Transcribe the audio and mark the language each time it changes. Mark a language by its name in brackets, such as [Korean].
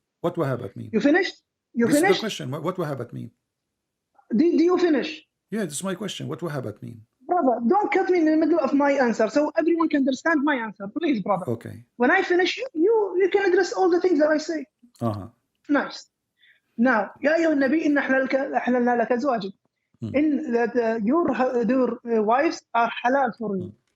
[English] What wahabat mean? You finished? You This is finished? the question. What wahabat mean? Do you finish? Yeah, this is my question. What wahabat mean? Brother, don't cut me in the middle of my answer so everyone can understand my answer. Please, brother. Okay. When I finish, you can address all the things that I say. Nice. [Arabic] Now, يا أيها النبي إن أحللنا لك أزواجك. [English] In that your wives are halal for you.